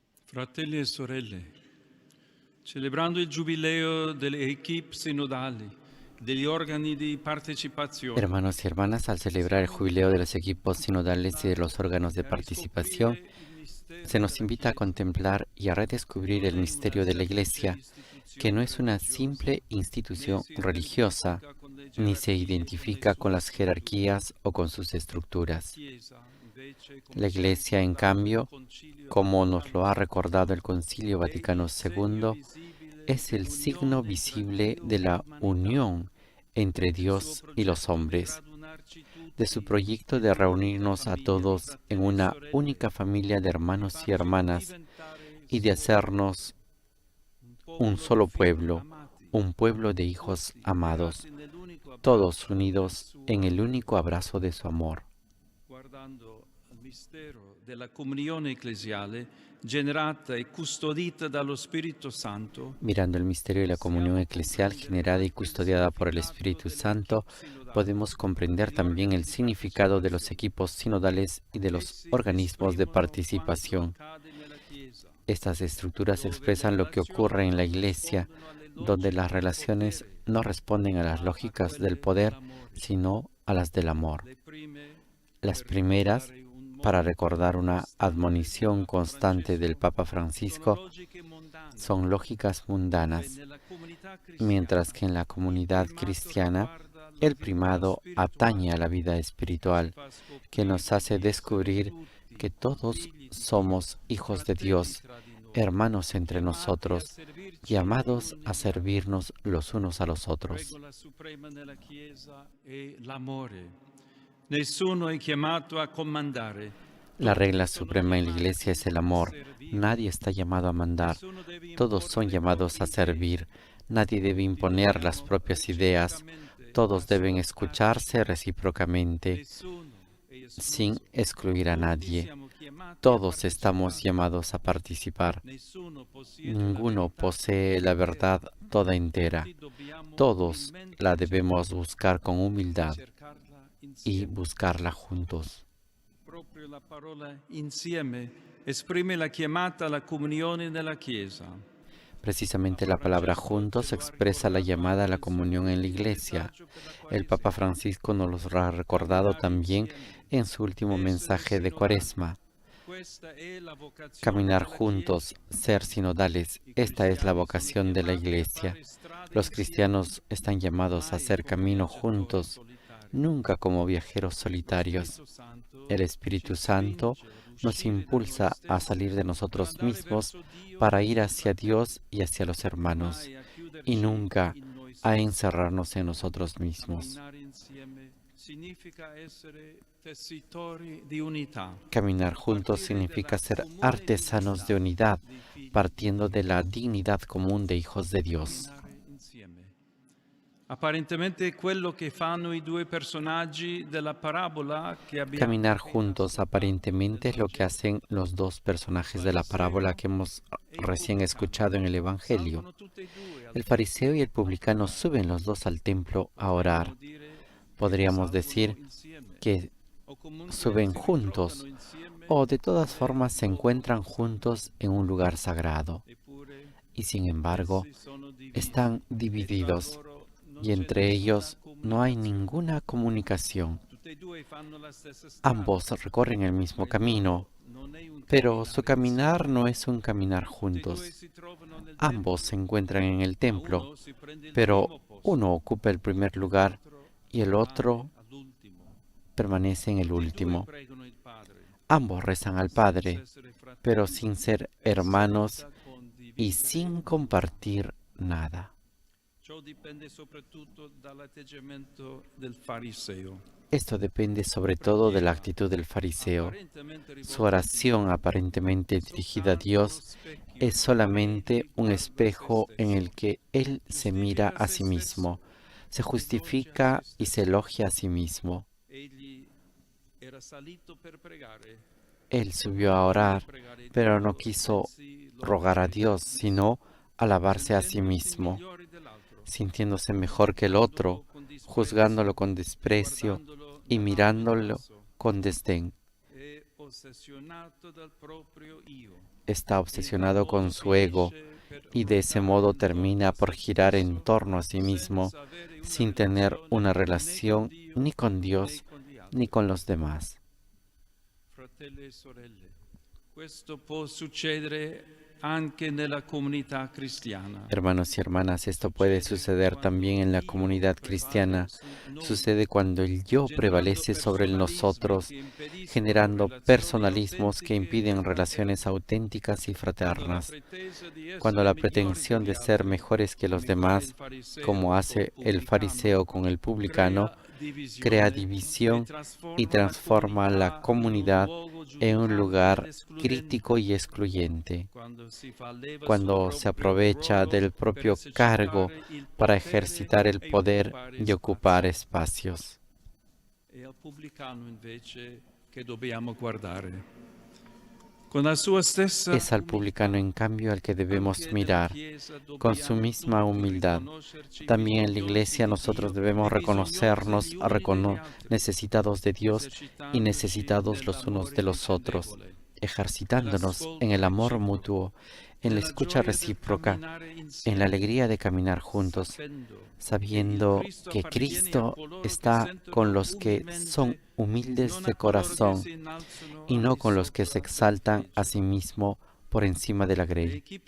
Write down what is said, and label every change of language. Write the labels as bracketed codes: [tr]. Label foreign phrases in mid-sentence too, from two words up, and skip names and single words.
[it] Fratelli e sorelle, celebrando il giubileo delle equip sinodali, degli organi di partecipazione, [es] Hermanos y hermanas, al celebrar el jubileo de los equipos sinodales y de los órganos de [it] e a [es] participación, [it] riscoprire il [es] se [it] mistero [es] nos [it] della [es] invita a [it] Chiesa, [es] contemplar y a [it] che [es] redescubrir [it] non [es] el [it] è una [es] misterio de la [it] semplice [es] Iglesia, que no [it] istituzione [es] es una [it] religiosa, [es] simple [it] né [es] institución [it] si [es] religiosa, [it] identifica con le [es] ni se [it] gerarchie o con le [es] identifica con [it] sue [es] las [it] strutture. [es] jerarquías o con sus [it] La [es] estructuras. [it] Chiesa, invece, [es] La [it] come ci [es] Iglesia, en [it] ricordava il [es] cambio, [it] Concilio [es] como nos [it] Vaticano [es] lo ha [it] II, [es] recordado el Concilio [it] è [es] Vaticano [it] il segno [es] II, [it] visibile [es] es el signo [it] dell'unione tra [es] visible [it] Dio [es] de [it] e [es] la [it] l'umanità, [es] unión entre [it] del suo [es] Dios y los [it] progetto di [es] hombres, [it] radunarci [es] de su [it] tutti [es] proyecto [it] in [es] de [it] un'unica [es] reunirnos a [it] famiglia di [es] todos en [it] fratelli e [es] una [it] sorelle, [es] única familia de [it] di [es] hermanos y [it] farci [es] hermanas [it] diventare [es] y de [it] solo [es] hacernos [it] un [es] un [it] popolo di [es] solo [it] figli [es] pueblo, [it] amati, [es] un pueblo de hijos [it] tutti [es] amados, [it] legati nell'unico [es] todos [it] abbraccio del [es] unidos [it] suo [es] en el [it] amore. [es] único abrazo de su amor. [it] Guardando al mistero della comunione ecclesiale generata e custodita dallo Spirito Santo, [es] Mirando el misterio de la comunión [it] possiamo [es] eclesial [it] comprendere [es] generada y [it] anche il [es] custodiada por el [it] significato [es] Espíritu [it] delle [es] Santo, [it] equip sinodali, [es] podemos comprender [it] degli [es] también [it] organi [es] el [it] di [es] significado de los [it] partecipazione. [es] equipos sinodales y de los [it] Essi [es] organismos de [it] esprimono quanto [es] participación. [it] accade nella Chiesa, [es] Estas estructuras [it] dove le [es] expresan lo que ocurre [it] relazioni [es] en la [it] non [es] Iglesia, [it] rispondono alle [es] donde las [it] logiche del [es] relaciones [it] potere, [es] no responden a las [it] ma a [es] lógicas del [it] quelle [es] poder, [it] dell'amore. [es] sino a las del amor. [it] Le prime [es] Las [it] per [es] primeras, [it] ricordare un [es] para [it] monito [es] recordar una [it] costante del [es] admonición [it] Papa [es] constante del [it] Francesco, [es] Papa [it] sono [es] Francisco, [it] logiche mondane, [es] son lógicas [it] dove [es] mundanas, [it] nella comunità [es] mientras [it] cristiana [es] que en la [it] il [es] comunidad [it] primato [es] cristiana [it] riguarda la [es] el [it] vita [es] primado atañe a [it] spirituale [es] la vida [it] che ci [es] espiritual, [it] fa [es] que nos [it] scoprire [es] hace [it] di essere [es] descubrir que [it] tutti [es] todos [it] figli di Dio, [es] somos hijos de [it] fratelli [es] Dios, [it] tra di noi, [es] hermanos entre [it] chiamati a [es] nosotros, [it] servirci gli [es] llamados [it] uni [es] a [it] gli altri. [es] servirnos los unos a los otros. [it] Regola suprema nella Chiesa è l'amore. Nessuno è chiamato a comandare, [es] La [it] tutti [es] regla [it] sono [es] suprema en la Iglesia [it] chiamati [es] es el [it] a [es] amor. [it] servire. [es] Nadie está llamado a mandar. [it] Nessuno deve [es] Todos [it] imporre [es] son [it] le [es] llamados [it] proprie [es] a [it] idee, [es] servir. Nadie debe [it] tutti [es] imponer las [it] dobbiamo [es] propias ideas. [it] reciprocamente [es] Todos deben [it] ascoltarci. [es] escucharse recíprocamente, [it] Nessuno è [es] sin [it] escluso. [es] excluir a [it] Tutti [es] nadie. [it] siamo chiamati a [es] Todos estamos [it] partecipare. [es] llamados a participar. [it] Nessuno possiede la [es] Ninguno [it] verità [es] posee [it] tutta [es] la [it] intera. [es] verdad toda entera. [it] Tutti dobbiamo [es] Todos la [it] umilmente [es] debemos [it] cercarla [es] buscar con [it] e [es] humildad [it] cercarla [es] y [it] insieme. [es] buscarla juntos. [it] Proprio la parola insieme esprime la chiamata alla comunione nella Chiesa. [es] Precisamente [it] Papa [es] la palabra [it] Francesco ce [es] juntos [it] lo ha [es] expresa la [it] ricordato [es] llamada a [it] anche [es] la [it] nel suo [es] comunión en la [it] ultimo [es] Iglesia. [it] messaggio per la [es] El Papa [it] Quaresima. [es] Francisco nos lo ha recordado [it] Camminare [es] también [it] insieme, [es] en su último [it] essere [es] mensaje de [it] sinodali. [es] Cuaresma. [it] Questa è la vocazione [es] Caminar [it] della Chiesa. [es] juntos, ser sinodales, [it] I [es] esta es la [it] cristiani sono [es] vocación de la [it] chiamati a [es] Iglesia. [it] fare strada [es] Los [it] insieme, [es] cristianos están llamados a [it] mai [es] hacer [it] come [es] camino [it] viaggiatori [es] juntos, [it] solitari. [es] nunca como viajeros [it] Lo [es] solitarios. [it] Spirito Santo [es] El [it] ci [es] Espíritu Santo [it] spinge ad [es] nos [it] uscire da noi [es] impulsa a [it] stessi [es] salir de [it] per [es] nosotros [it] andare [es] mismos [it] verso Dio [es] para [it] e [es] ir [it] i [es] hacia [it] fratelli [es] Dios y hacia los [it] e [es] hermanos, [it] mai a [es] y [it] chiuderci [es] nunca [it] in noi [es] a [it] stessi. [es] encerrarnos en nosotros mismos. [it] Camminare insieme significa essere tessitori di unità, [es] Caminar [it] a [es] juntos [it] partire [es] significa [it] dalla [es] ser [it] comune [es] artesanos de [it] dignità [es] unidad, [it] dei figli di [es] partiendo [it] Dio. [es] de la dignidad común de hijos de Dios. [it] Camminare insieme. Apparentemente quello che fanno i due personaggi della parabola che abbiamo [es] Caminar [it] appena [es] juntos [it] ascoltato [es] aparentemente es lo que [it] nell'Evangelo. [es] hacen los dos [it] Il [es] personajes de la parábola [it] fariseo [es] que hemos [it] e il [es] recién [it] pubblicano [es] escuchado en el Evangelio. [it] salgono tutti e due al [es] El [it] tempio [es] fariseo y el [it] a [es] publicano [it] pregare. [es] suben los dos al templo a [it] Potremmo [es] orar. [it] dire che [es] Podríamos [it] salgono [es] decir [it] insieme [es] que [it] o comunque [es] suben [it] si ritrovano [es] juntos [it] insieme [es] o de todas [it] nel [es] formas se [it] luogo [es] encuentran [it] santo. [es] juntos en un lugar sagrado. [it] Eppure [es] Y sin embargo, [it] essi sono divisi [es] están [it] e tra [es] divididos [it] loro non [es] y [it] c'è [es] entre [it] nessuna [es] ellos no hay [it] comunicazione. [es] ninguna comunicación. [it] Tutti e due fanno la stessa strada, [es] Ambos recorren el [it] ma [es] mismo [it] il [es] camino, [it] loro non è un [es] pero su [it] camminare [es] caminar [it] insieme. [es] no es un caminar [it] Tutti e due [es] juntos. [it] si trovano nel [es] Ambos se [it] tempio, [es] encuentran en el [it] ma [es] templo, [it] uno si prende il [es] pero [it] primo posto [es] uno ocupa el primer [it] e [es] lugar [it] l'altro [es] y el [it] rimane [es] otro [it] all'ultimo. [es] permanece en el [it] Tutti e due [es] último. [it] pregano il Padre, [es] Ambos rezan al [it] senza [es] Padre, [it] essere [es] pero [it] fratelli [es] sin ser [it] e [es] hermanos [it] senza [es] y [it] condividere [es] sin [it] nulla. [es] compartir nada. [it] Ciò dipende soprattutto dall'atteggiamento del fariseo. [es] Esto depende sobre [it] La [es] todo de la [it] preghiera [es] actitud del fariseo. [it] apparentemente [es] Su [it] rivolta a [es] oración [it] Dio [es] aparentemente [it] è [es] dirigida a [it] soltanto lo [es] Dios [it] specchio [es] es [it] in cui [es] solamente [it] egli [es] un [it] guarda se [es] espejo en [it] stesso. [es] el que Él se mira [it] Giustifica [es] a [it] se [es] sí mismo, [it] stesso, [es] se [it] si volge a se [es] justifica y se [it] stesso. [es] elogia a sí mismo. [it] Egli era salito per pregare, [es] Él [it] ma [es] subió [it] non [es] a [it] volle [es] orar, [it] pregare [es] pero no [it] Dio, [es] quiso [it] bensì [es] rogar a [it] lodare [es] Dios, [it] se stesso, [es] sino alabarse a sí [it] sentendosi [es] mismo, [it] migliore dell'altro, [es] sintiéndose mejor que el otro, [it] giudicandolo con disprezzo [es] juzgándolo con [it] e [es] desprecio [it] guardandolo [es] y [it] dall'alto in [es] mirándolo [it] basso. [es] con desdén. [it] E [es] está obsesionado con su ego y de ese modo termina por girar en torno a sí mismo sin tener una relación ni con Dios ni con los demás. [it] Fratelli e sorelle, questo può succedere anche nella comunità cristiana. [es] Hermanos y hermanas, esto puede suceder también en la comunidad cristiana. Sucede cuando el yo prevalece sobre el nosotros, generando personalismos que impiden relaciones auténticas y fraternas. Cuando la pretensión de ser mejores que los demás, como hace el fariseo con el publicano, crea división y transforma la comunidad en un lugar crítico y excluyente. Cuando se aprovecha del propio cargo para ejercitar el poder y ocupar espacios. [it] E al pubblicano invece che dobbiamo guardare. Con la sua stessa [es] Es al publicano, en cambio, al que debemos mirar, con su misma humildad. También en la Iglesia nosotros debemos reconocernos necesitados de Dios y necesitados los unos de los otros, ejercitándonos en el amor mutuo, en la escucha recíproca, en la alegría de caminar juntos, sabiendo que Cristo está con los que son humildes de corazón y no con los que se exaltan a sí mismo por encima de la grey.